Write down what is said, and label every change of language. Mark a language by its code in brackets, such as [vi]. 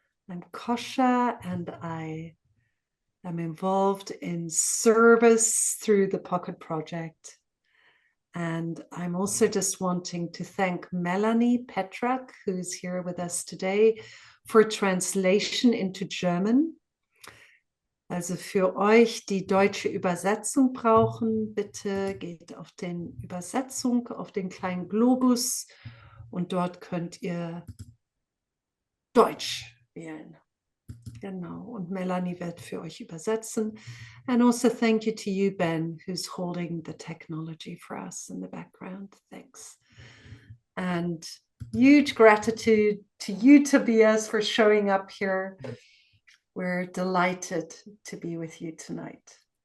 [en] I'm Kosha, and I am involved in service through the Pocket Project. And I'm also just wanting to thank Melanie Petrak, who's here with us today, for translation into German. [de] Also für euch, die deutsche Übersetzung brauchen, bitte geht auf den Übersetzung, auf den kleinen Globus, und dort könnt ihr Deutsch wählen. Genau, und Melanie wird für euch übersetzen. [en] And also thank you to you, Ben, who's holding the technology for us in the background. Thanks. And huge gratitude to you, Tobias, for showing up here. We're delighted to be with you tonight.